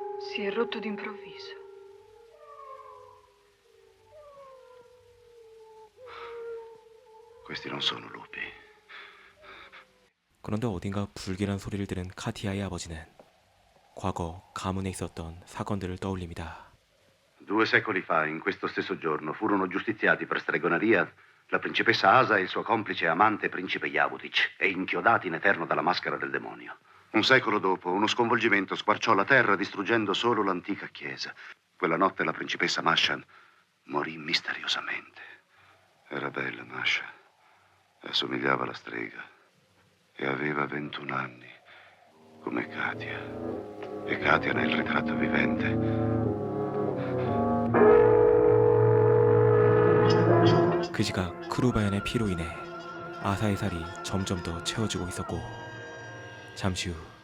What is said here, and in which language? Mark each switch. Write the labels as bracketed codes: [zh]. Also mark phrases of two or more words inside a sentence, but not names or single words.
[it] Si è rotto d'improvviso. Questi non sono lupi. [ko] 그런데 어딘가 불길한 소리를 들은 카티아의 아버지는 과거 가문에 있었던 사건들을 떠올립니다. [it] 2 secoli fa, in questo stesso giorno, furono giustiziati per stregoneria la principessa Asa e il suo complice e amante principe Javutic e inchiodati in eterno dalla maschera del demonio. 1 secolo dopo, uno sconvolgimento squarciò la terra distruggendo solo l'antica chiesa. Quella notte la principessa Masha morì misteriosamente. Era bella Masha, assomigliava alla strega e aveva 21 anni, come Katia. E Katia nel ritratto vivente. [ko] 그 시각 크루바얀의 피로 인해 아사의 살이 점점 더 채워지고 있었고 잠시 후